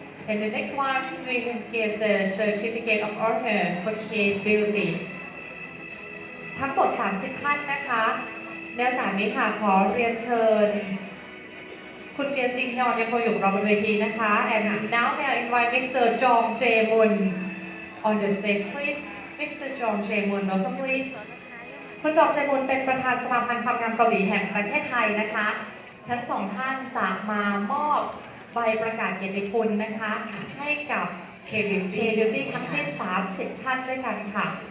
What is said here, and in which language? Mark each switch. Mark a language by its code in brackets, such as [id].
[en] And the next one we can give the certificate of honor for K Beauty [th] ทั้งหมด 30 ท่านนะคะในโอกาสนี้ค่ะขอเรียนเชิญ คุณเบียนจิงฮยอนยังคงอยู่กับเราบนเวทีนะคะ [en] And now may I invite Mr. Jong Jae-mun on the stage please Mr. Jong Jae-mun welcome please [th] คุณจองเจมุนเป็นประธานสมาพันธ์ความงามเกาหลีแห่งประเทศไทยนะคะ ทั้งสองท่านจะมามอบใบประกาศเกียรติคุณนะคะ ให้กับ [en] K Beauty [th] เ Beauty ทั้งสิ้น 30 ท่านด้วยกันค่ะ